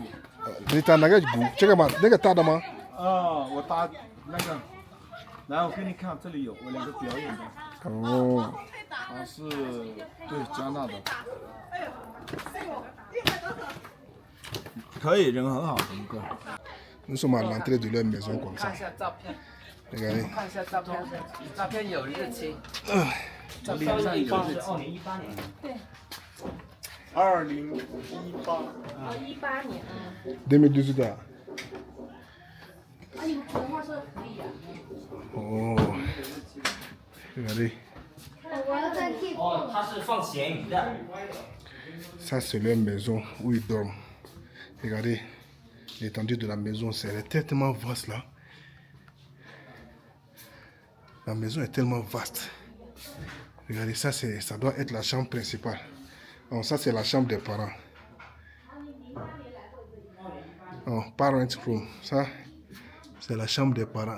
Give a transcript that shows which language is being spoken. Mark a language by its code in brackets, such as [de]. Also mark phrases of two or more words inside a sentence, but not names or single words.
[zh] 你打哪个鼓？这个吗？那个大的吗？我打那个。来，我给你看，这里有我2个表演的。哦。他是对加纳的。可以，人很好的一个。 [fr] Nous sommes à l'entrée de leur maison comme ça. [zh] 看一下照片。 [fr] Regardez. [zh] 看一下照片，照片有日期。照片上有日期。2018年。对。 2018。 18年。 2018啊。你普通话说的可以啊。 [fr] 哦。Regardez. [zh] 它是放咸鱼的。 [fr] Ça c'est leur maison où ils dorment. Regardez l'étendue de la maison, c'est tellement vaste là. La maison est tellement vaste. Regardez, ça doit être la chambre principale. Donc ça c'est la chambre des parents. [en] Parent room, [fr] ça c'est la chambre des parents.